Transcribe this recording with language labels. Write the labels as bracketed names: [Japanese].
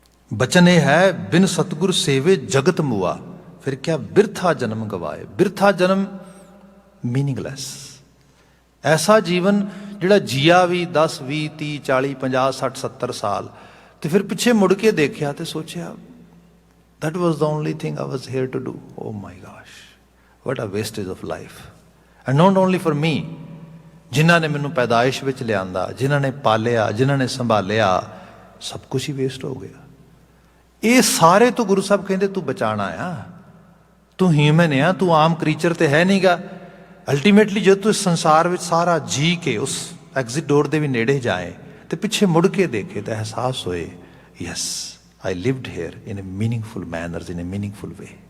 [Punjabi] ਬਚਨ ਇਹ ਹੈ, ਬਿਨ ਸਤਿਗੁਰ ਸੇਵੇ ਜਗਤ ਮੁਆ, ਫਿਰ ਕਿਆ ਬਿਰਥਾ ਜਨਮ ਗਵਾਏ। ਬਿਰਥਾ ਜਨਮ ਮੀਨਿੰਗਲੈਸ, ਐਸਾ ਜੀਵਨ ਜਿਹੜਾ ਜੀਆ ਵੀ 10, 20, 30, 40, 50, 60, 70 ਸਾਲ, ਤੇ ਫਿਰ ਪਿੱਛੇ ਮੁੜ ਕੇ ਦੇਖਿਆ ਤੇ ਸੋਚਿਆ [English] that was the only thing I was here to do. Oh my gosh, what a wastage of life. And not only for me, [Punjabi] ਜਿਨ੍ਹਾਂ ਨੇ ਮੈਨੂੰ ਪੈਦਾਇਸ਼ ਵਿੱਚ ਲਿਆਂਦਾ, ਜਿਨ੍ਹਾਂ ਨੇ ਪਾਲਿਆ, ਜਿਨ੍ਹਾਂ ਨੇ ਸੰਭਾਲਿਆ, ਸਭ ਕੁਛ ਹੀ ਵੇਸਟ ਹੋ ਗਿਆ। ਇਹ ਸਾਰੇ ਤੋਂ ਗੁਰੂ ਸਾਹਿਬ ਕਹਿੰਦੇ ਤੂੰ ਬਚਾਣਾ ਆ, ਤੂੰ ਹਿਊਮਨ ਆ, ਤੂੰ ਆਮ ਕ੍ਰੀਚਰ ਤੇ ਹੈ ਨਹੀਂਗਾ। ਅਲਟੀਮੇਟਲੀ ਜਦੋਂ ਤੂੰ ਇਸ ਸੰਸਾਰ ਵਿੱਚ ਸਾਰਾ ਜੀ ਕੇ ਉਸ ਐਗਜ਼ਿਟ ਡੋਰ ਦੇ ਵੀ ਨੇੜੇ ਜਾਏ ਤੇ ਪਿੱਛੇ ਮੁੜ ਕੇ ਦੇਖੇ ਤਾਂ ਅਹਿਸਾਸ ਹੋਏ, yes [English] I lived here in a meaningful manner, in a meaningful way.